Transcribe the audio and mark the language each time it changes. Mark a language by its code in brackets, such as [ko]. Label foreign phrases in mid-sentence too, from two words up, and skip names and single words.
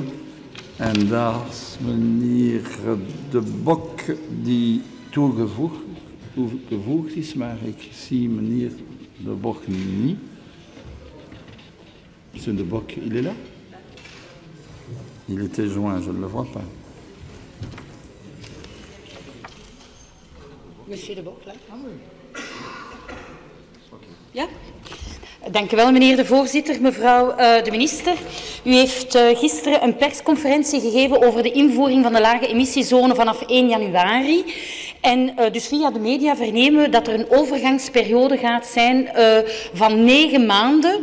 [nl] En daar is meneer De Bok die toegevoegd is, maar ik zie meneer De Bok niet. [fr] Monsieur De Bok, il est là? Il était joint, je ne le vois pas. Monsieur De Bok, là? [nl] Ja? Dank u wel, meneer de voorzitter, mevrouw de minister. U heeft gisteren een persconferentie gegeven over de invoering van de lage emissiezone vanaf 1 januari. En dus via de media vernemen we dat er een overgangsperiode gaat zijn van 9 maanden.